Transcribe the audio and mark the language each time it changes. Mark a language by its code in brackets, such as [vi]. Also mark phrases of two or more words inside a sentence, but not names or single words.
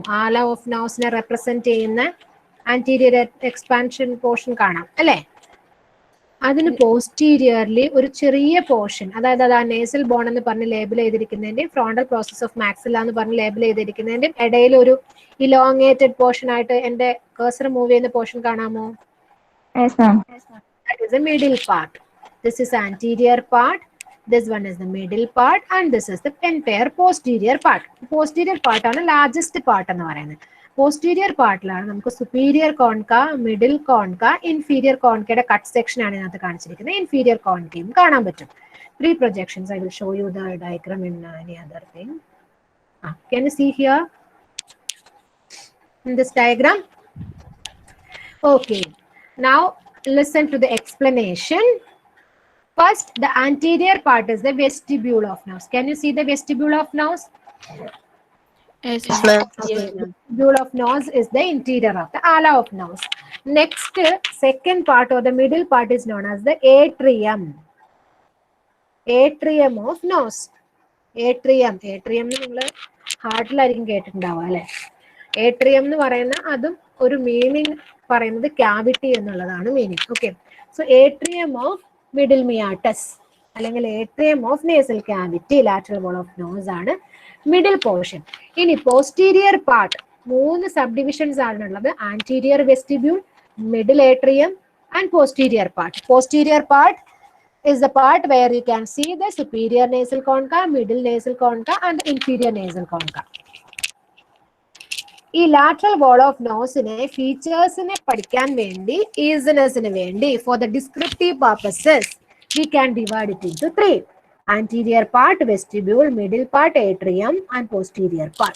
[en] ala of nose represent [ml] ചെയ്യുന്ന [en] anterior expansion portion [ml] കാണാം അല്ലേ? അതിന് പോസ്റ്റീരിയർലി ഒരു ചെറിയ പോർഷൻ, അതായത് അത് ആ [en] nasal bone [ml] എന്ന് പറഞ്ഞ് ലേബിൾ ചെയ്തിരിക്കുന്നതിന്റെയും [en] frontal process of maxilla [ml] എന്ന് പറഞ്ഞ് ലേബിൾ ചെയ്തിരിക്കുന്നതിന്റെയും ഇടയിൽ ഒരു [en] elongated portion [ml] ആയിട്ട് എന്റെ [en] cursor move [ml] ചെയ്യുന്ന പോർഷൻ കാണാമോ? [en] Yes, ma'am. That is the middle part. This is anterior part. This one is the middle part, and this is the entire posterior part. Posterior part [ml] ആണ് [en] largest part [ml] എന്ന് പറയുന്നത്. Posterior പാർട്ടിലാണ് നമുക്ക് [en] superior concha, middle concha, inferior concha cut section [ml] ആണ് ഇതിനകത്ത് കാണിച്ചിരിക്കുന്നത്. [en] inferior concha [ml] കാണാൻ പറ്റും. 3 projections. [en] I will show you the diagram in any other thing. Can you see here in this diagram? Okay. Now listen to the explanation. First, the anterior part is the vestibule of nose. Can you see the vestibule of nose? Yes, Yes, ma'am. ma'am. Okay. Vestibule of nose is the interior of the ala of nose. Next, second part or the middle part is known as the atrium. Atrium of nose. [ml] Atrium നിങ്ങൾ ഹാർട്ടിലായിരിക്കും കേട്ടിട്ടുണ്ടാവുക അല്ലെ? ഏട്രിയം എന്ന് പറയുന്ന അതും ഒരു മീനിങ് പറയുന്നത് ക്യാവിറ്റി എന്നുള്ളതാണ് മീനിങ്. [en] okay, so atrium of middle meatus അല്ലെങ്കിൽ atrium of nasal cavity, lateral wall of nose ആണ് middle portion. ഇനി posterior part 3 sub divisions ആണുള്ളത്. anterior vestibule, middle atrium and posterior part. posterior part is the part where you can see the superior nasal concha, middle nasal concha and the inferior nasal concha. ഈ lateral wall of nose features [ml] പഠിക്കാൻ വേണ്ടി, [en] ഈസിനെസ്സിന് വേണ്ടി, for the descriptive purposes we can divide it into 3. anterior part vestibule, middle part atrium and posterior part.